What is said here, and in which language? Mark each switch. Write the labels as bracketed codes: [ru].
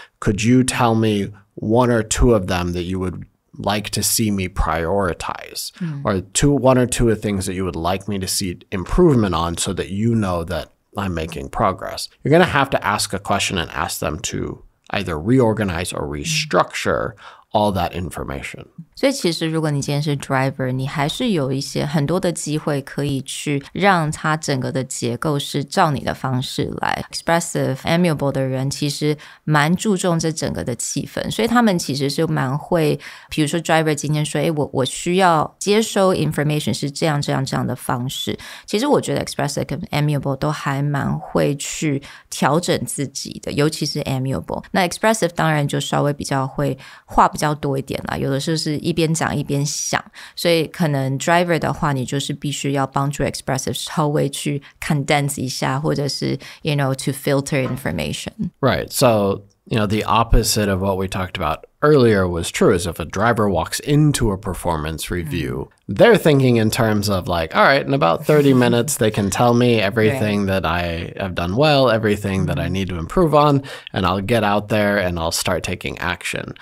[en] Could you tell me one or two of them that you would like to see me prioritize, or one or two of things that you would like me to see improvement on so that you know that I'm making progress? You're going to have to ask a question and ask them to either reorganize or restructure all that information. [zh] 所以其实如果你今天是 driver， 你还是有一些很多的机会可以去让它整个的结构是照你的方式来。 Expressive, amiable 的人其实蛮注重这整个的气氛，所以他们其实是蛮会，比如说 driver 今天说，我需要接收 information 是这样的方式。其实我觉得 expressive 跟 amiable 都还蛮会去调整自己的，尤其是 amiable。那 expressive 当然就稍微比较会话比较多一点啦，有的时候是一边讲一边想，所以可能 driver 的话，你就是必须要帮助 expressive 稍微去 condense 一下，或者是 [en] to filter information. Right. So, the opposite of what we talked about earlier was true, is if a driver walks into a performance review, they're thinking in terms of like, all right, in about 30 minutes, they can tell me everything that I have done well, everything that I need to improve on, and I'll get out there and I'll start taking action.